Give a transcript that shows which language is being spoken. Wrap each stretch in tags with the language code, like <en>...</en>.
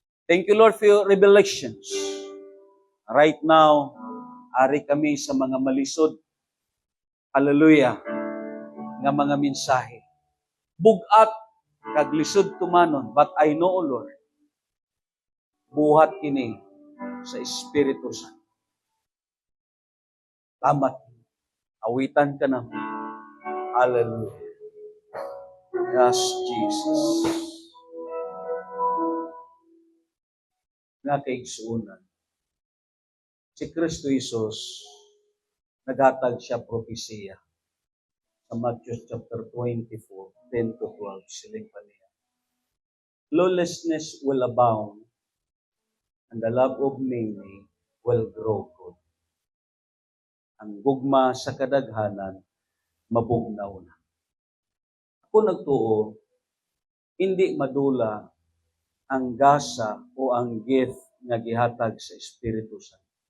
<en>Thank you, Lord, for your revelations. Right now,</en> <ceb>ari kami sa mga malisod. Hallelujah. Nga mga mensahe. Bugat, kag lisod tumanon.</ceb> <en>But I know, Lord,</en> <ceb>buhat kini sa Espiritu Santo. Salamat. Awitan ka naman. Hallelujah.</ceb> <en>Yes, Jesus.</en> <ceb>Nga kaigsuunan. Si Kristo Jesus, naghatag siya propesiya sa Matthew chapter 24, 10 to 12, siling pa niya.</ceb> <en>Lawlessness will abound, and the love of many will grow cold.</en> <ceb>Ang gugma sa kadaghanan, mabugnaw na. Ako nagtuo, hindi madula ang gasa o ang gift nga gihatag sa Espiritu Santo.</ceb>